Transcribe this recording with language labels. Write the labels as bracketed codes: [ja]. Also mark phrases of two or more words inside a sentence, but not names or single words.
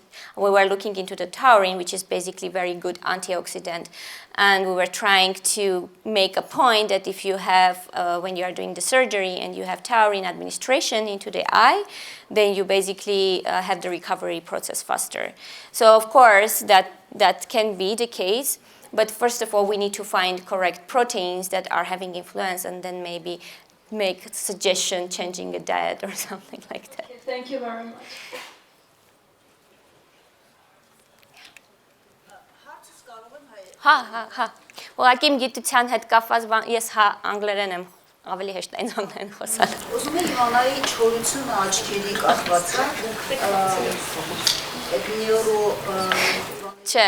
[en] We were looking into the taurine, which is basically very good antioxidant, and we were trying to make a point that if you have, when you are doing the surgery and you have taurine administration into the eye, then you basically have the recovery process faster. So of course, that can be the case, but first of all, we need to find correct proteins that are having influence, and then maybe make a suggestion, changing a diet or something like that. Okay, thank you very much. [hy] Հա։ Ուղղակի իմ գիտության հետ կապված ես անգլերեն եմ ավելի հեշտ է ինձ անգլերեն խոսալ։ Ուզում եմ իմանալ չորությունը աչքերի կախված է,